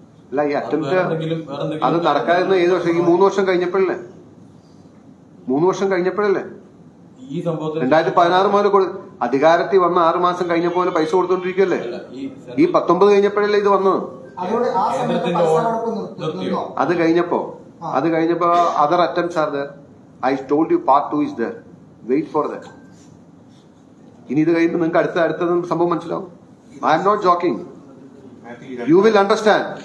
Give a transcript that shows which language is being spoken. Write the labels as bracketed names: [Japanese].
[Malayalam] അല്ല, ഈ അറ്റംപ്റ്റ് അത് നടക്കാതിരുന്ന ഏത് വർഷം? ഈ 3 വർഷം കഴിഞ്ഞപ്പോഴല്ലേ? 3 വർഷം കഴിഞ്ഞപ്പോഴല്ലേ ഈ സംഭവത്തിൽ 2016 മുതൽ അധികാരത്തിൽ വന്ന 6 മാസം കഴിഞ്ഞപ്പോലെ പൈസ കൊടുത്തോണ്ടിരിക്കുവല്ലേ? ഈ 19 കഴിഞ്ഞപ്പോഴല്ലേ ഇത് വന്നത്? അതുകൊണ്ട് ആ സമയത്ത് പൈസ കൊടുപ്പ് നിർത്തിയോ? അത് കഴിഞ്ഞപ്പോ [English] other attempts are there. I told you part 2 is there. Wait for that. [Malayalam] ഇനി ഇത് കഴിയുമ്പോൾ നിങ്ങൾക്ക് അടുത്ത സംഭവം മനസ്സിലാവും. [English] I am not joking. You will understand.